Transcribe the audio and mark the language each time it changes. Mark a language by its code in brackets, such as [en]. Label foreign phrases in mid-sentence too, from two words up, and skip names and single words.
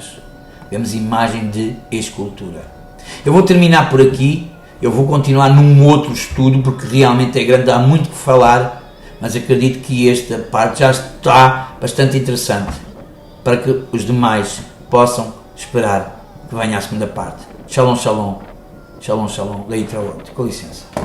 [pt] Vemos imagem de escultura. Eu vou terminar por aqui. Eu vou continuar num outro estudo, porque realmente é grande, há muito que falar, mas acredito que esta parte já está bastante interessante, para que os demais possam esperar que venha a segunda parte. [he] שלום, שלום. שלום, שלום. להתראות. [pt] Com licença.